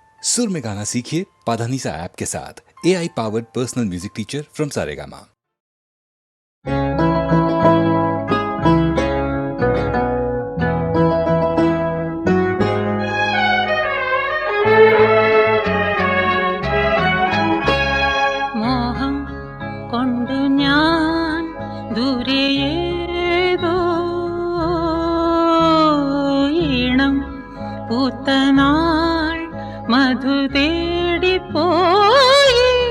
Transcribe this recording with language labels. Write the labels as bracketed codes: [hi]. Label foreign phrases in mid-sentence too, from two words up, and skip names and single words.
[hi] सुर में गाना सीखिए पाधानीसा ऐप के साथ। [en] AI powered personal music teacher from Saregama. [ml] മോഹം കൊണ്ടു ഞാൻ ദൂരെയേതോ ഈണം പൂത്തനാൾ മധു തേടിപ്പോയി.